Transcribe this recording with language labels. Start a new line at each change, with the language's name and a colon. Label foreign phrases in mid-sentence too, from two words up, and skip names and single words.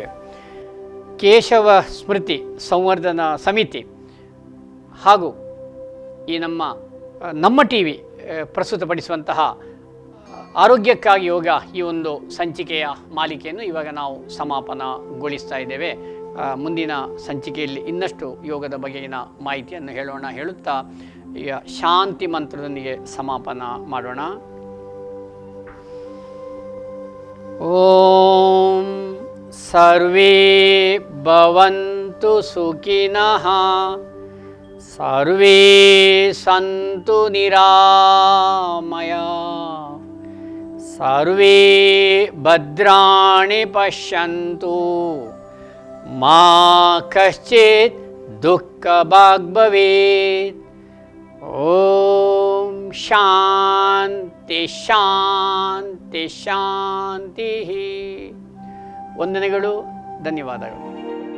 Kannada: ಕೇಶವ ಸ್ಮೃತಿ ಸಂವರ್ಧನಾ ಸಮಿತಿ ಹಾಗೂ ಈ ನಮ್ಮ TV ಪ್ರಸ್ತುತಪಡಿಸುವಂತಹ ಆರೋಗ್ಯಕ್ಕಾಗಿ ಯೋಗ ಈ ಒಂದು ಸಂಚಿಕೆಯ ಮಾಲಿಕೆಯನ್ನು ಇವಾಗ ನಾವು ಸಮಾಪನಗೊಳಿಸ್ತಾ ಇದ್ದೇವೆ. ಮುಂದಿನ ಸಂಚಿಕೆಯಲ್ಲಿ ಇನ್ನಷ್ಟು ಯೋಗದ ಬಗೆಗಿನ ಮಾಹಿತಿಯನ್ನು ಹೇಳುತ್ತಾ ಈಗ ಶಾಂತಿ ಮಂತ್ರದೊಂದಿಗೆ ಸಮಾಪನ ಮಾಡೋಣ.
Sanskrit: ಓಂ ಸರ್ವೇ ಭವಂತು ಸುಖಿನಃ, ಸರ್ವೇ ಸಂತು ನಿರಾಮಯ, ಸರ್ವೇ ಭದ್ರಾಣಿ ಪಶ್ಯಂತು ಮಾ ಕಶ್ಚಿತ್ ದುಃಖಭಾಗ್ ಭವೇತ್. ಓಂ ಶಾಂತಿ ಶಾಂತಿ ಶಾಂತಿ.
Kannada: ವಂದನೆಗಳು, ಧನ್ಯವಾದಗಳು.